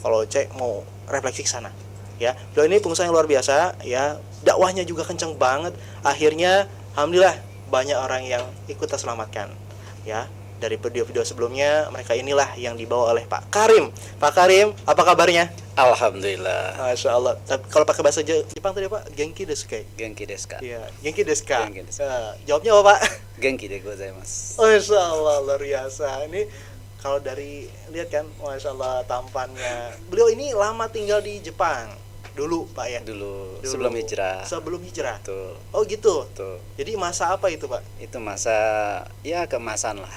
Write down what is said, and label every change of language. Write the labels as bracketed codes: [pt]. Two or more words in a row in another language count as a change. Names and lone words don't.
[id] Kalau cek mau refleksi ke sana, ya. Beliau ini pengusaha yang luar biasa, ya. Dakwahnya juga kencang banget. Akhirnya, alhamdulillah banyak orang yang ikut terselamatkan, ya. Dari video-video sebelumnya, mereka inilah yang dibawa oleh Pak Karim. Pak Karim, apa kabarnya? Alhamdulillah. [ar] ما شاء الله. [id] Kalau pakai bahasa Jepang tadi Pak, [ja] 元気ですかい? 元気ですか? Iya, 元気ですか? 元気です. [id] Jawabnya apa Pak? [ja] 元気でございます. [ar] ما شاء الله, [id] luar biasa. Ini kalau dari lihat kan, [ar] ما شاء الله [id] tampannya. Beliau ini lama tinggal di Jepang dulu Pak ya? Dulu sebelum hijrah. Sebelum hijrah. Tuh. Oh gitu. Tuh. Jadi masa apa itu Pak? Itu masa ya kemasan lah.